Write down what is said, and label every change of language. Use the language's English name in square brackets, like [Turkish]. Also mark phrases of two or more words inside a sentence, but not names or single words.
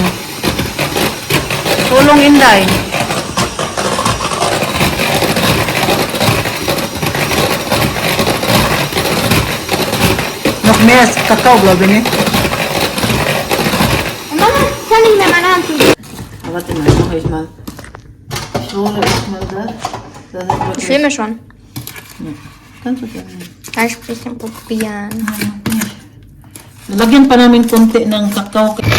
[Cebuano] Tulong, Inday. Nakmes, kakao, grabe ni. [Filipino] Mama, saling naman natin. [German] Warte mal, noch ich mal. Ich hole erstmal das. Ich filme schon. Ja, kannst du gerne. Ein bisschen probieren. [Filipino] Nalagyan pa namin konti ng kakao.